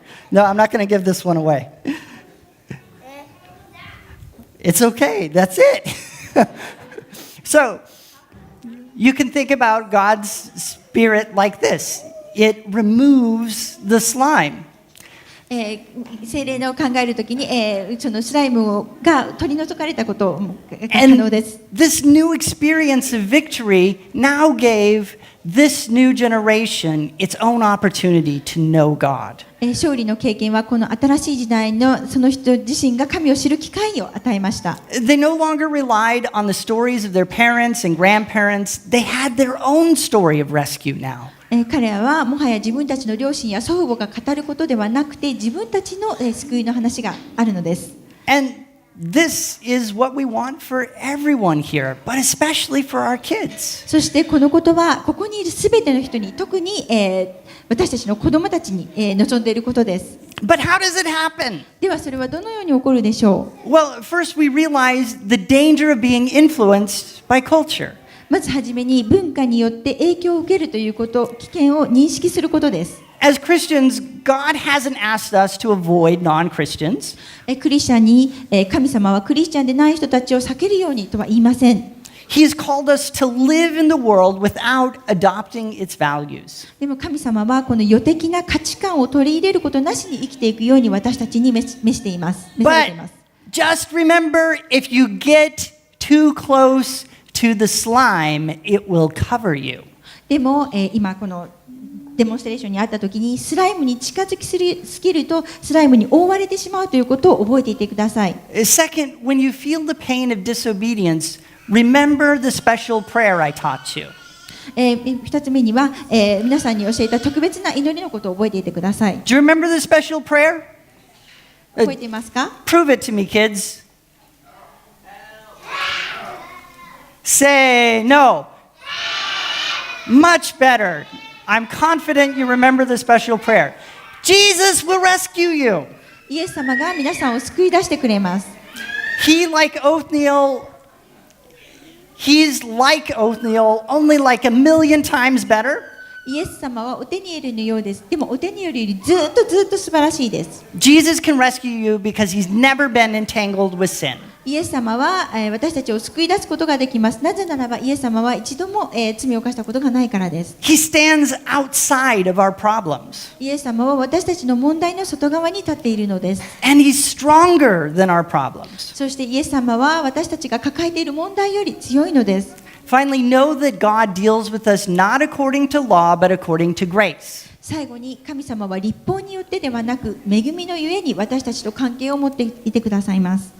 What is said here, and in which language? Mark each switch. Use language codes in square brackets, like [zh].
[en] No, I'm not going to give this one away. It's okay. That's it. So, you can think about God's Spirit like this. It removes the slime. [ja] 聖霊の考えるときに、そのスライムが取り除かれたことも可 [en] And [ja] 能です。 [en] this new experience of victory now gave this new generation its own opportunity to know God. [ja] 勝利の経験はこの新しい時代のその人自身が神を知る機会を与えました。 [en] They no longer relied on the stories of their parents and grandparents. They had their own story of rescue now. [ja] 彼らはもはや自分たちの両親や祖父母が語ることではなくて自分たちの救いの話があるのです。 [en] And this is what we want for everyone here, but especially for our kids. [ja] そしてこのことはここにいるすべての人に特に、私たちの子供たちに、望んでいることです。 [en] But how does it happen? [ja] ではそれはどのように起こるでしょう。 [en] Well, first we realize the danger of being influenced by culture. [ja] まずはじめに文化によって影響を受けるということ、危険を認識することです。 [en] As Christians, God hasn't asked us to avoid non-Christians. [ja] クリスチャンに、神様はクリスチャンでない人たちを避けるようにとは言いません。 [en] He has called us to live in the world without adopting its values. [ja] でも神様はこの予的な価値観を取り入れることなしに生きていくように私たちに召しています。召されてい [en] But [ja] ます。 [en] just remember, if you get too close to the slime, it will cover you. [ja] でも、今このデモンストレーションにあった時にスライムに近づきすぎるとスライムに覆われてしまうということを覚えていてください。 [en] Second, when you feel the pain of disobedience, remember the special prayer I taught you. [ja] 2つ目には、皆さんに教えた特別な祈りのことを覚えていてください。 [en] Do you remember the special prayer? [ja] 覚えていますか？ [en] Prove it to me, kids. Say no. Much better. I'm confident you remember the special prayer. Jesus will rescue you. [ja] イエス様が皆さんを救い出してくれます。 [en] He's like Othniel, only like a million times better. [ja] イエス様はオテニエルのようです。でもオテニエルよりずっと素晴らしいです。 [en] Jesus can rescue you because he's never been entangled with sin. [ja] イエス様は私たちを救い出すことができます。なぜならばイエス様は一度も罪を犯したことがないからです。 [en] He stands outside of our problems. [ja] イエス様は私たちの問題の外側に立っているのです。 [en] And he's stronger than our problems. [ja] そしてイエス様は私たちが抱えている問題より強いのです。 [en] Finally, know that God deals with us not according to law, but according to grace. [ja] 最後に神様は立法によってではなく恵みのゆえに私たちと関係を持っていてくださいます。